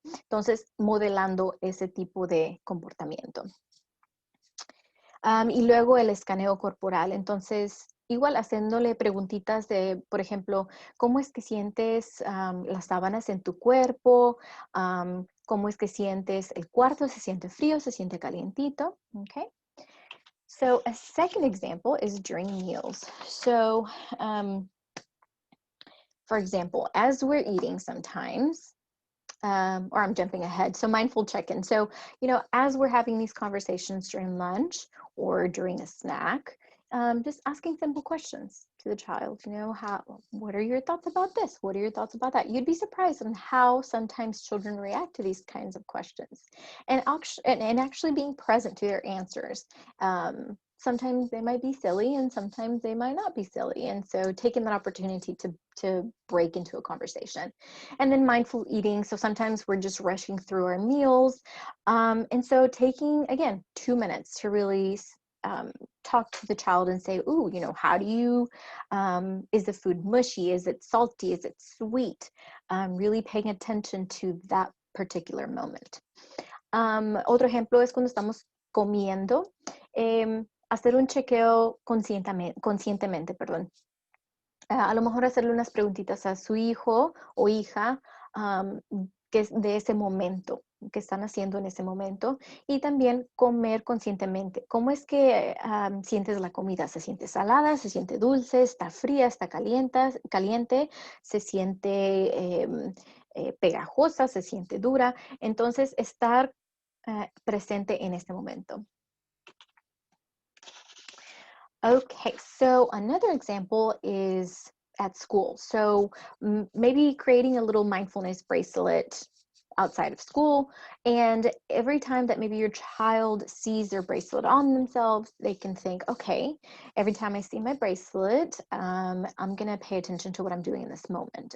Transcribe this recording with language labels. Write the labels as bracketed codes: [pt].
[es] Entonces, modelando ese tipo de comportamiento. Y luego el escaneo corporal. Entonces, igual haciéndole preguntitas de, por ejemplo, ¿cómo es que sientes las sábanas en tu cuerpo? ¿Cómo es que sientes el cuarto? ¿Se siente frío? ¿Se siente calientito? Okay. [en] So a second example is during meals. So, for example, as we're eating sometimes, or I'm jumping ahead. So mindful check-in. So, as we're having these conversations during lunch or during a snack, just asking simple questions to the child, what are your thoughts about this? What are your thoughts about that? You'd be surprised on how sometimes children react to these kinds of questions and actually being present to their answers. Sometimes they might be silly and sometimes they might not be silly. And so taking that opportunity to break into a conversation. And then mindful eating. So sometimes we're just rushing through our meals. And so taking, again, 2 minutes to really talk to the child and say, ooh, how do you, is the food mushy? Is it salty? Is it sweet? Really paying attention to that particular moment. [es] Otro ejemplo es cuando estamos comiendo. Hacer un chequeo conscientemente, perdón. A lo mejor hacerle unas preguntitas a su hijo o hija que es de ese momento, que están haciendo en ese momento, y también comer conscientemente. ¿Cómo es que sientes la comida? ¿Se siente salada? ¿Se siente dulce? ¿Está fría? ¿Está caliente? ¿Se siente pegajosa? ¿Se siente dura? Entonces, estar presente en este momento. [en] Okay, so another example is at school. So maybe creating a little mindfulness bracelet outside of school, and every time that maybe your child sees their bracelet on themselves, they can think, okay, every time I see my bracelet, I'm gonna pay attention to what I'm doing in this moment.